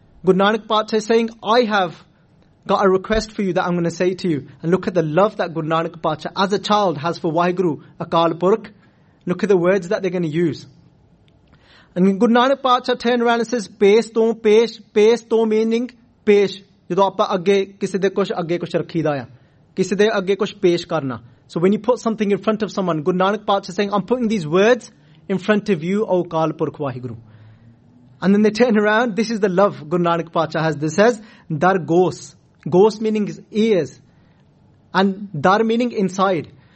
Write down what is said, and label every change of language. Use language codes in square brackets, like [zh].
[en] Guru Nanak Patsha is saying, I have got a request for you that I'm going to say to you. And look at the love that Guru Nanak Pacha as a child has for Waheguru Akal Purkh. Look at the words that they're going to use. And Guru Nanak Pacha turned around and says, Pes to pes, pes to meaning pesh. [pa] ਜਦੋਂ ਆਪਾ ਅੱਗੇ, ਕਿਸੇ ਦੇ ਕੁਸ਼ ਅੱਗੇ ਕੁਸ਼ ਰੱਖੀ ਦਾ ਯਾ. ਕਿਸੇ ਦੇ ਅੱਗੇ ਕੁਸ਼ ਪੇਸ਼ ਕਰਨਾ. [en] So when you put something in front of someone, Guru Nanak Pacha is saying, I'm putting these words in front of you, O Akal Purkh Waheguru. And then they turn around. This is the love Guru Nanak Pacha has. This says, Dar Gos. Ghost meaning his ears. And dar meaning inside.